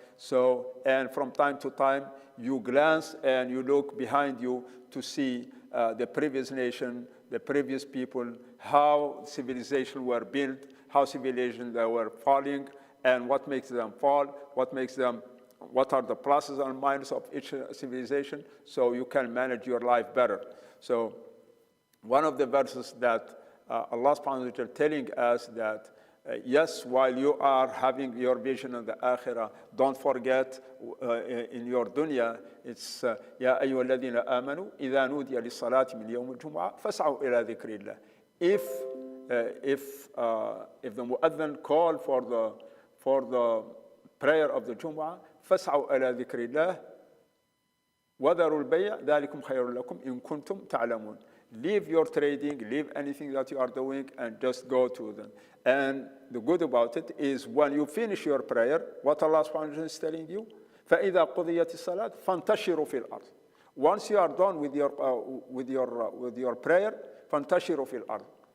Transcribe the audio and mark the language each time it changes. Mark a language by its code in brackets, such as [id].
[en] So, and from time to time, you glance and you look behind you to see the previous nation, the previous people, how civilization were built, how civilization they were falling, and what makes them fall, what are the pluses and minuses of each civilization, so you can manage your life better. So one of the verses that Allah subhanahu wa ta'ala telling us that yes, while you are having your vision of the akhirah, don't forget in your dunya, it's [ar] يَا أَيُّهَا الَّذِينَ آمَنُوا إِذَا نُودِيَ لِلصَّلَاةِ مِنْ يَوْمِ الْجُمُعَةِ فَاسْعَوْا إِلَى ذِكْرِ اللَّهِ. [en] If the mu'adhan call for the prayer of the Jumu'ah, [ar] فَاسْعَوْا إِلَى ذِكْرِ اللَّهِ وَذَرُوا الْبَيْعَ ذَلِكُمْ خَيْرٌ لَكُمْ إِن كُنتُمْ تَعْلَمُونَ. [en] Leave your trading, leave anything that you are doing, and just go to them. And the good about it is when you finish your prayer, what Allah subhanahu wa ta'ala is telling you, [ar] فَإِذَا قُضِيَتِ الصَّلَاةِ فَانْتَشِرُوا فِي الْأَرْضِ. [en] Once you are done with your prayer, [ar] فَانْتَشِرُوا فِي الْأَرْضِ.